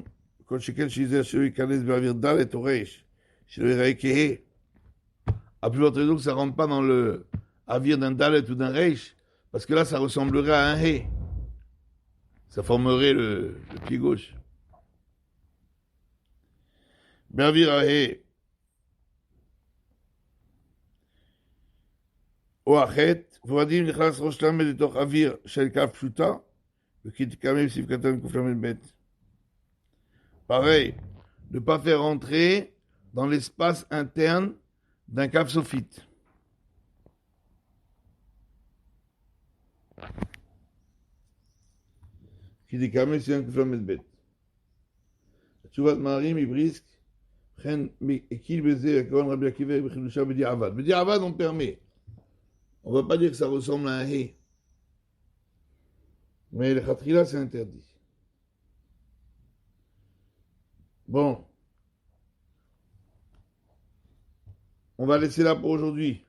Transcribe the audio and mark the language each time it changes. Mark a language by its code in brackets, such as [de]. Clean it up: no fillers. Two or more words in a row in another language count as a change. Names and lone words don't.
[fr] Quand chacun disait celui qui allait [he] באויר דלת או ריש, [fr] celui qui à plus forte raison que ça ne rentre pas dans le avir d'un dalet ou d'un reish, parce que là, ça ressemblerait à un hé. Ça formerait le pied gauche. [he] באויר ה. או החטא, ועודים נכנס ראש למד לתוך אוויר של כף פשוטה, וכי תקמא בסעיף קטן קל"ב. [fr] Pareil, ne pas faire entrer dans l'espace interne d'un [he] כף סופית. [fr] Qui décamé c'est un קל"ב. [he] תשובת מערים מבריסק, וכן הקיל בזה הכהן רבי עקיבא בחידושה בדיעבד. [fr] בדיעבד on permet. On ne va pas dire que ça ressemble à un hé. Mais le khatrila, c'est interdit. Bon. On va laisser là pour aujourd'hui.